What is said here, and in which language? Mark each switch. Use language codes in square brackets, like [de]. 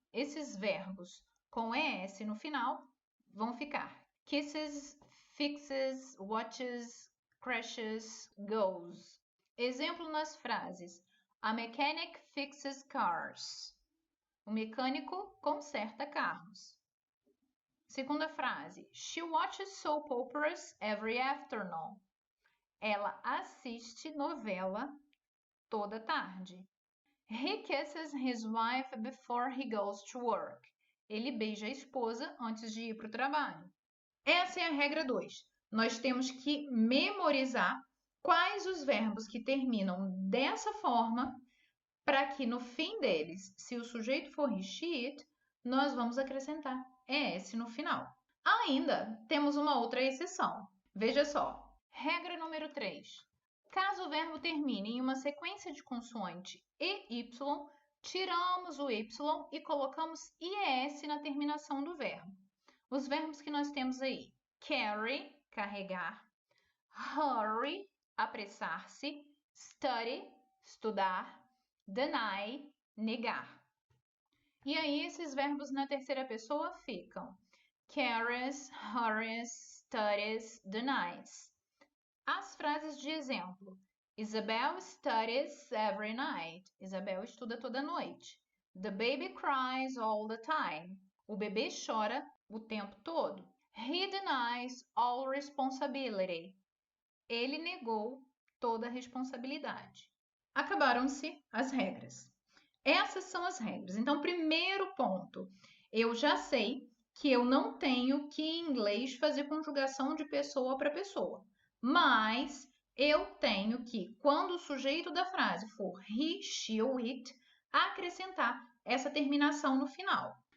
[pt] Esses verbos com ES no final vão ficar kisses, fixes, watches, crashes, goes. Exemplo nas frases: [en] A mechanic fixes cars. [pt] O mecânico conserta carros. Segunda frase: [en] She watches soap operas every afternoon. [pt] Ela assiste novela toda tarde. [en] He kisses his wife before he goes to work. [pt] Ele beija a esposa antes de ir para o trabalho. Essa é a regra 2. Nós temos que memorizar quais os verbos que terminam dessa forma para que no fim deles, se o sujeito for he, she, it, nós vamos acrescentar ES no final. Ainda temos uma outra exceção. Veja só. Regra número 3. Caso o verbo termine em uma sequência de consoante e Y, tiramos o Y e colocamos IES na terminação do verbo. Os verbos que nós temos aí: carry, carregar, hurry, apressar-se, study, estudar, deny, negar. E aí esses verbos na terceira pessoa ficam carries, hurries, studies, denies. As frases de exemplo: [en] Isabel studies every night. [pt] Isabel estuda toda noite. [en] The baby cries all the time. [pt] O bebê chora o tempo todo. [en] He denies all responsibility. [pt] Ele negou toda a responsabilidade. Acabaram-se as regras. Essas são as regras. Então, primeiro ponto, eu já sei que eu não tenho que em inglês fazer conjugação de pessoa para pessoa. Mas eu tenho que, quando o sujeito da frase for he, she ou it, acrescentar essa terminação no final.